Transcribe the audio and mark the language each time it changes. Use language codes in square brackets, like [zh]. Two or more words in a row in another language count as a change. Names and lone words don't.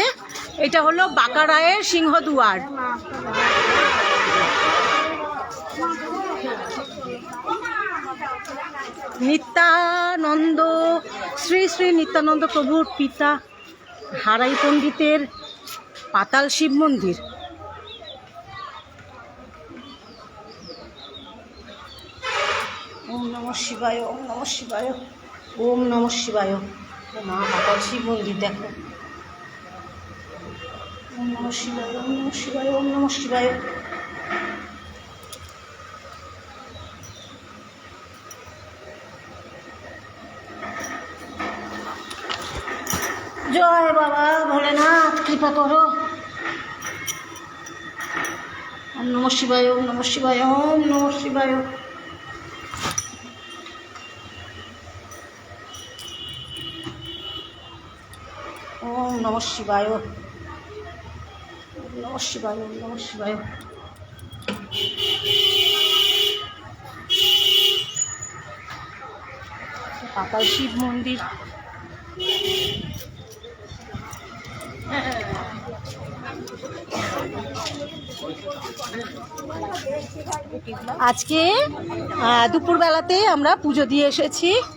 [bn] এটা হলো বাঁকারায়ের সিংহদুয়ার। নিত্যানন্দ, শ্রী শ্রী নিত্যানন্দ প্রভুর পিতা হারাই পণ্ডিতের পাতাল শিব মন্দির। [sa] ওম নমঃ শিবায়, ওম নমঃ শিবায়, ওম নমঃ শিবায়। [bn] ও মা, পাতাল শিব মন্দির দেখো। [sa] ওম নমঃ শিবায়, ওম নমঃ শিবায়, ওম নমঃ শিবায়। [bn] জয় বাবা ভোলেনাথ, কৃপা করো। [sa] ওম নমঃ শিবায়, ওম নমঃ শিবায়, ওম নমঃ শিবায়। ওম নমঃ শিবায়, ওম নমঃ শিবায়, ওম নমঃ শিবায়। [bn] পাতাল শিব মন্দির। আজকে দুপুরবেলাতে আমরা পুজো দিয়ে এসেছি।